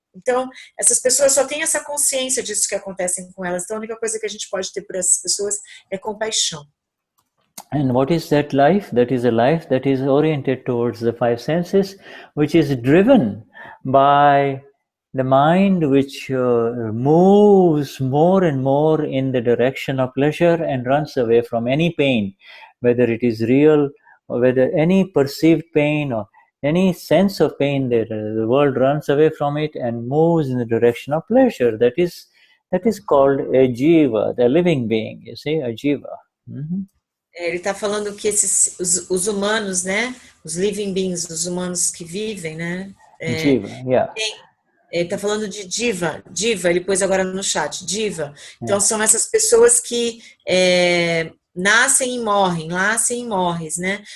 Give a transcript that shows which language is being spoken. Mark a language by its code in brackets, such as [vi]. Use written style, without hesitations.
[pt] Então, essas pessoas só têm essa consciência disso que acontece com elas, então a única coisa que a gente pode ter por essas pessoas é compaixão. [en] And what is that life? That is a life that is oriented towards the five senses, which is driven by the mind, which moves more and more in the direction of pleasure and runs away from any pain, whether it is real or whether any perceived pain or any sense of pain, the world runs away from it and moves in the direction of pleasure. That is called a jiva, the living being, you see, a jiva. Mm-hmm. [pt] Ele está falando que os humanos, né, os [en] living beings, [pt] os humanos que vivem, né, [en] Jiva, yeah. [pt] Ele está falando de diva, ele pôs agora no chat, diva. Então são essas pessoas que nascem e morrem, né?